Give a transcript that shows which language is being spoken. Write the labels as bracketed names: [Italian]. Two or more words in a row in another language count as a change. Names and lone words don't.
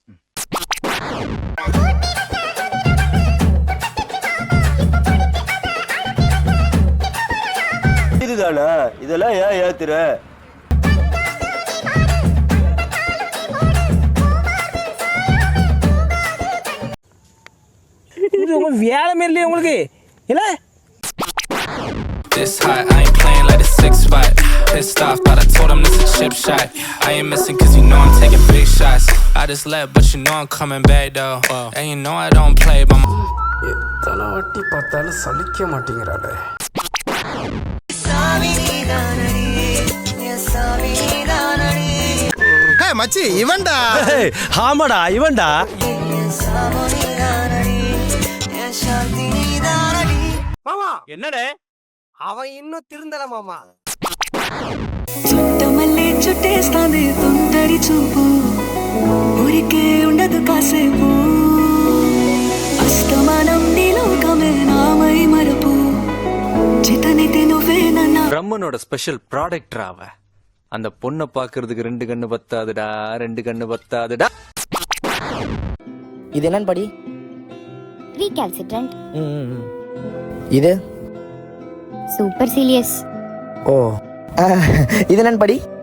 [Tamil] இதுதானா இதெல்லாம் ஏன் ஏத்துற? வேலை மாரிலையே உங்களுக்கு இல்ல. [English] This hot, I ain't playing like a 6'5". Pissed off, but I told him this a chip shot. I ain't missing cause you know I'm taking big shots. I just left, but you know I'm coming back though. And you know I don't play by my... [Tamil] எத்தனை வாட்டி பார்த்தாலும் சலிக்க மாட்டேங்கிறாளே. மச்சி இவன்டா. ஆமாடா இவன்டா. மாமா என்னடே அவன் இன்னும் திருந்தல மாமா. [Telugu] చుట్టమల్లే చుట్టేస్తాంది తొందరి చూపు, ఊరికే ఉండదు కాసేపు, అస్తమానం నీలోకమే నామై మరపు, చితనైతే నువ్వే నన్న. [Tamil] பிரம்மனோட [English] special product [Tamil] அவ. அந்த பொண்ணை பாக்குறதுக்கு 2 கண்ணு பத்தாதுடா, 2 கண்ணு பத்தாதுடா. இது என்னன்னு படி? ரீகால்சிட்ரன்ட். இது [English] super serious. [Tamil] ஓ இது என்னன்னு படி?